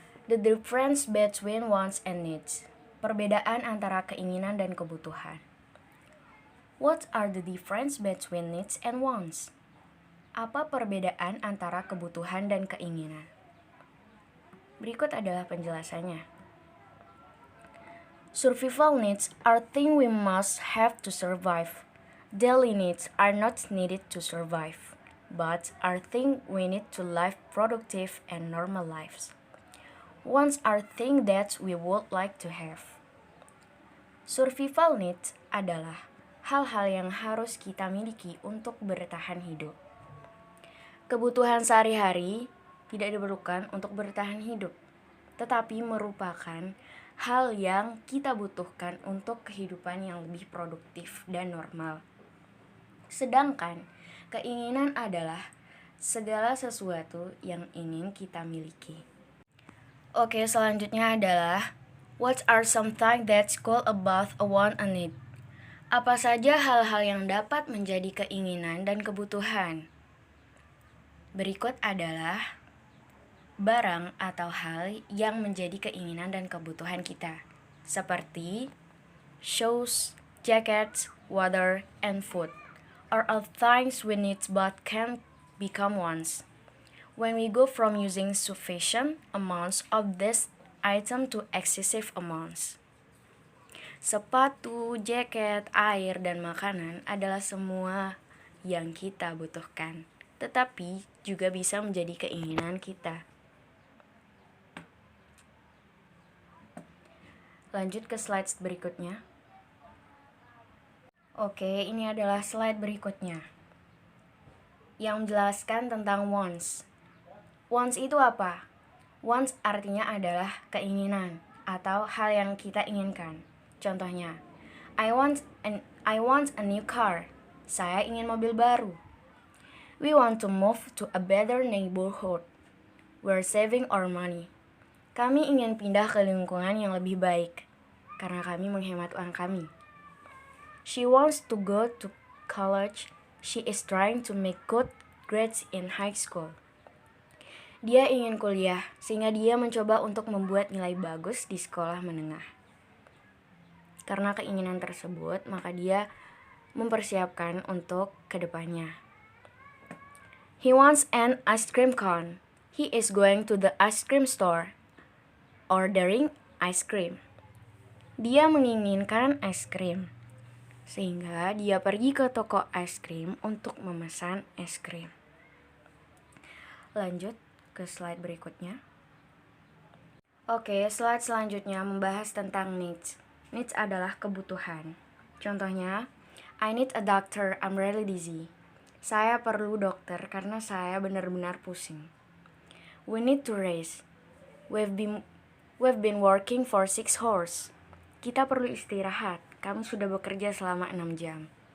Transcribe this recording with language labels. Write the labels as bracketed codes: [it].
[en] The difference between wants and needs. [id] Perbedaan antara keinginan dan kebutuhan. [en] What are the difference between needs and wants? [id] Apa perbedaan antara kebutuhan dan keinginan? Berikut adalah penjelasannya. [en] Survival needs are things we must have to survive. Daily needs are not needed to survive, but are things we need to live productive and normal lives. Wants are things that we would like to have. [id] Survival needs adalah hal-hal yang harus kita miliki untuk bertahan hidup. Kebutuhan sehari-hari tidak diperlukan untuk bertahan hidup, tetapi merupakan hal yang kita butuhkan untuk kehidupan yang lebih produktif dan normal. Sedangkan keinginan adalah segala sesuatu yang ingin kita miliki. Oke, selanjutnya adalah [en] what are some things that's called about a want and need? [id] Apa saja hal-hal yang dapat menjadi keinginan dan kebutuhan? Berikut adalah barang atau hal yang menjadi keinginan dan kebutuhan kita, seperti [en] shoes, jackets, water, and food are all things we need but can't become wants. When we go from using sufficient amounts of this item to excessive amounts. [id] Sepatu, jaket, air, dan makanan adalah semua yang kita butuhkan, tetapi juga bisa menjadi keinginan kita. Lanjut ke slide berikutnya. Oke, ini adalah slide berikutnya yang menjelaskan tentang wants. Wants itu apa? Wants artinya adalah keinginan atau hal yang kita inginkan. Contohnya, [en] I want a new car. [id] Saya ingin mobil baru. [en] We want to move to a better neighborhood. We're saving our money. [id] Kami ingin pindah ke lingkungan yang lebih baik karena kami menghemat uang kami. [en] She wants to go to college. She is trying to make good grades in high school. [id] Dia ingin kuliah, sehingga dia mencoba untuk membuat nilai bagus di sekolah menengah. Karena keinginan tersebut, maka dia mempersiapkan untuk kedepannya. [en] He wants an ice cream cone. He is going to the ice cream store, ordering ice cream. [id] Dia menginginkan es krim, sehingga dia pergi ke toko es krim untuk memesan es krim. Lanjut ke slide berikutnya. Oke, slide selanjutnya membahas tentang needs. Needs adalah kebutuhan. Contohnya, [en] I need a doctor, I'm really dizzy. [id] Saya perlu dokter karena saya benar-benar pusing. [en] We need to rest. We've been working for 6 hours. [id] Kita perlu istirahat. Kami sudah bekerja selama 6 jam.